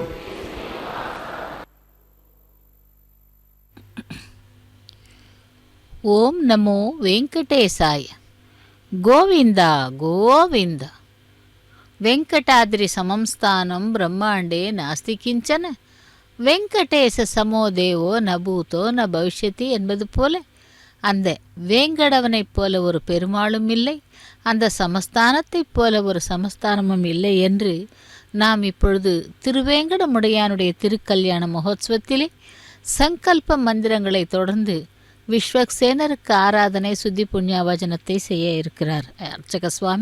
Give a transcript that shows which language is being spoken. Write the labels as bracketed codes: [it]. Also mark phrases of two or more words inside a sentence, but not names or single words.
[sa] ॐ नमो वेङ्कटेशाय. गोविन्द गोविन्द. वेङ्कटाद्रि समं स्थानं ब्रह्माण्डे नास्ति किञ्चन. वेङ्कटेश समो देवो न भूतो न भविष्यति [ta] என்பது போல அந்த வேங்கடவனைப் போல ஒரு பெருமாளும் இல்லை, அந்த சமஸ்தானத்தைப் போல ஒரு சமஸ்தானமும் இல்லை என்று நாம் இப்பொழுது திருவேங்கடமுடையானுடைய திருக்கல்யாண மகோத்சவத்திலே சங்கல்ப மந்திரங்களை தொடர்ந்து விஸ்வக்சேனருக்கு ஆராதனை சுத்தி புண்ணியாவச்சனத்தை செய்ய இருக்கிறார் அர்ச்சக சுவாமி.